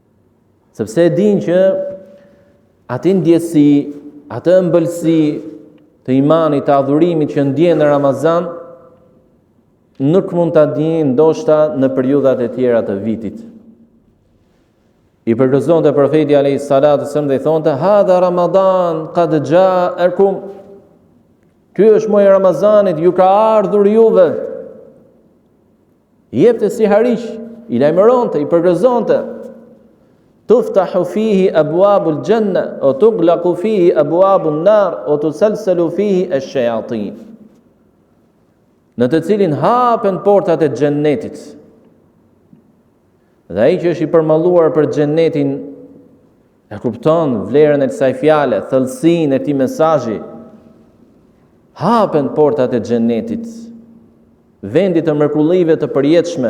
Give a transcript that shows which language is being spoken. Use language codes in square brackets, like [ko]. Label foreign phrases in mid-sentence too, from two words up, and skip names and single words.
[sq] Sepse e din që atë ndjesi, atë ëmbëlsi, të imanit, të adhurimit që ndjen në Ramazan, nuk mund ta ndjen ndoshta në periudhat e tjera të vitit. I përgëzonte profeti [ar] عليه الصلاة والسلام [sq] dhe i thonte: [ar] "هذا رمضان قد جاءكم." [sq] Ky është muaji i Ramazanit, ju ka ardhur juve. I jepte si hariq, i lajmëronte, i përgëzonte. [ar] تفتح فيه أبواب الجنة وتغلق فيه أبواب النار وتسلسل فيه الشياطين. [sq] Në të cilin hapen portat e xhennetit. Dhe ai që është i përmalluar për xhennetin e kupton vlerën e kësaj fjale, thellësinë e këtij mesazhi. Hapen portat e xhennetit, vendi të mrekullive të përjetshme.